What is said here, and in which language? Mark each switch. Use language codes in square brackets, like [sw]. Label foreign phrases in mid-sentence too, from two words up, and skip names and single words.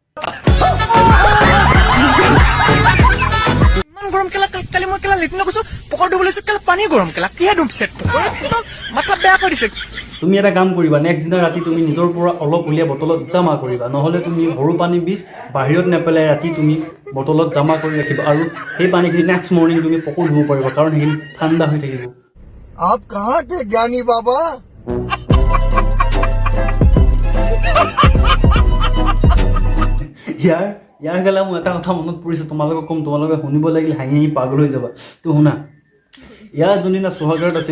[as] ইমান গৰম কেলা কালি মই কেলা লেট্ৰিন গৈছো পকৰ ধুব লৈছো কেলা পানী গৰম কেলা কিহে ধুম সেট পকৰ একদম মাথা বেয়া কৰি দিছে তুমি এটা কাম কৰিবা নেক্সট দিনা ৰাতি তুমি নিজৰ পৰা অলপ উলিয়াই বটলত জমা কৰিবা নহ'লে তুমি সৰু পানী বীজ বাহিৰত নেপেলাই ৰাতি তুমি বটলত জমা কৰি ৰাখিবা আৰু সেই পানীখিনি [en] next morning [as] তুমি পকো ধুব পাৰিবা কাৰণ সেইখিনি ঠাণ্ডা হৈ থাকিব [hi] आप कहाँ थे ज्ञानी बाबा [as] ইয়াৰ গেলা মোৰ এটা কথা মনত পৰিছে তোমালোকক ক'ম তোমালোকে শুনিব লাগিলে হাঁহি হাঁহি পাগল হৈ যাবা তো শুনা ইয়াৰ যোনদিনা সোহাগৰাত আছিলে